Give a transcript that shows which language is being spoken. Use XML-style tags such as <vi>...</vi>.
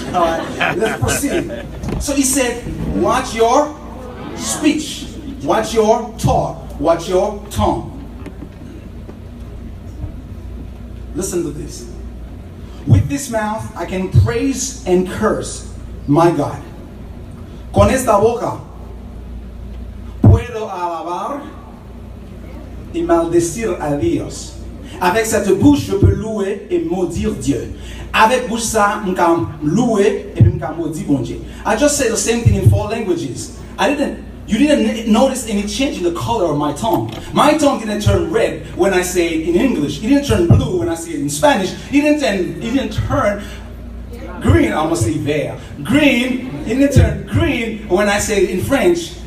<en>All right, let's proceed. So he said, watch your speech, watch your talk, watch your tongue. Listen to this. With this mouth, I can praise and curse my God.</en> <es>Con esta boca, puedo alabar y maldecir a Dios.</es> <fr>Avec cette bouche, je peux louer et maudire Dieu. Avec bouche ça, je peux louer et puis maudire bon Dieu.</fr> <en>I just said the same thing in 4 languages. You didn't notice any change in the color of my tongue. My tongue didn't turn red when I say it in English. It didn't turn blue when I say it in Spanish. It didn't turn green, I almost say vert. Green, it didn't turn green when I say it in French.</en>